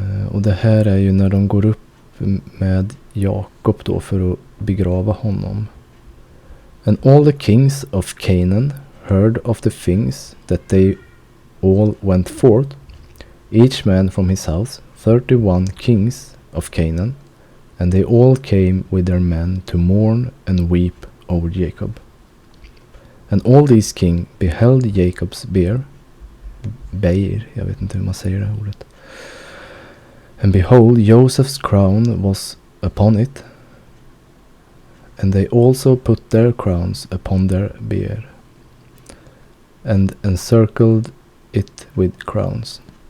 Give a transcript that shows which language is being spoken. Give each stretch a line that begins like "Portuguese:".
Swedish: Och det här är ju när de går upp med Jakob då för att begrava honom.
English: "And all the kings of Canaan heard of the things that they all went forth, each man from his house, 31 kings of Canaan, and they all came with their men to mourn and weep over Jacob. And all these kings beheld Jacob's bear,
Swedish: jag vet inte hur man säger det här ordet.
English: And behold, Joseph's crown was upon it, and they also put their crowns upon their bear, and encircled it with crowns.